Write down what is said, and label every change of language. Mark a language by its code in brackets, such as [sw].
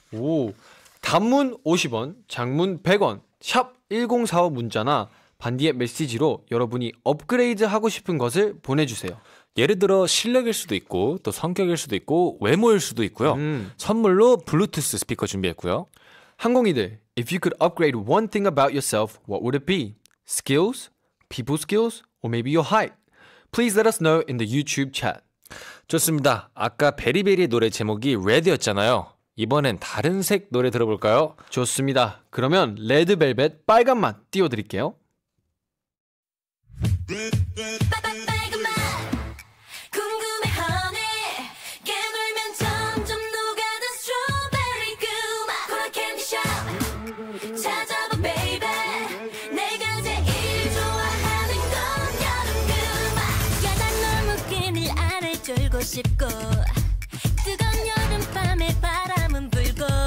[ko] 오, 단문 50원, 장문 100원, 샵 1045 문자나 반디의 메시지로 여러분이 업그레이드 하고 싶은 것을 보내주세요. 예를 들어 실력일 수도 있고 또 성격일 수도 있고 외모일 수도 있고요. 선물로 블루투스 스피커 준비했고요. 항공이들, [en] if you could upgrade one thing about yourself, what would it be? Skills, people skills, or maybe your height? Please let us know in the YouTube chat. [ko] 좋습니다. 아까 베리베리의 노래 제목이 레드였잖아요. 이번엔 다른 색 노래 들어볼까요? 좋습니다. 그러면 레드벨벳 빨간 맛 띄워드릴게요. 빨간 맛 궁금해 honey 깨물면 점점 녹아든 스트로베리 그맛 코라 캔디샵 찾아봐 baby 내가 제일 좋아하는 건 여름 그맛 야단 너무 끈을 안을 졸고 싶고 뜨거운 여름밤에 바람은 불고